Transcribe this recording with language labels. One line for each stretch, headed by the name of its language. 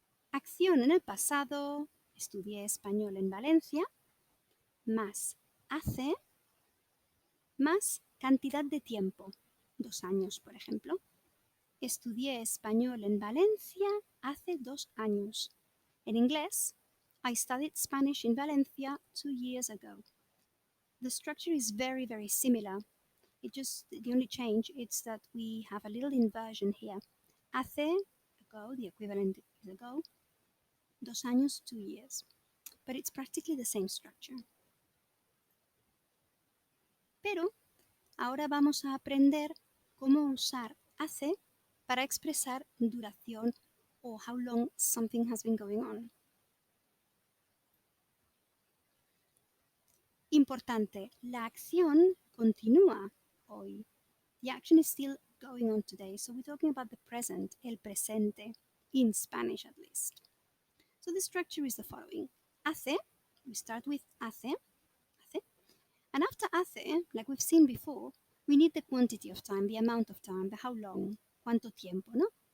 Spanish: Acción en el pasado, estudié español en Valencia, más hace, más cantidad de tiempo, 2 años, por ejemplo. Estudié español en Valencia hace 2 años. En inglés,
English: I studied Spanish in Valencia 2 years ago. The structure is very, very similar. The only change is that we have a little inversion here. Hace, ago, the equivalent is ago.
Spanish: 2 años,
English: 2 years. But it's practically the same structure.
Spanish: Pero ahora vamos a aprender cómo usar hace para expresar duración o
English: how long something has been going on.
Spanish: Importante, la acción continúa hoy.
English: The action is still going on today, so we're talking about the present,
Spanish: el presente,
English: in Spanish at least. So the structure is the following. Hace, we start with hace, and after hace, like we've seen before, we need the quantity of time, the amount of time, the how long,
Spanish: cuánto tiempo, ¿no?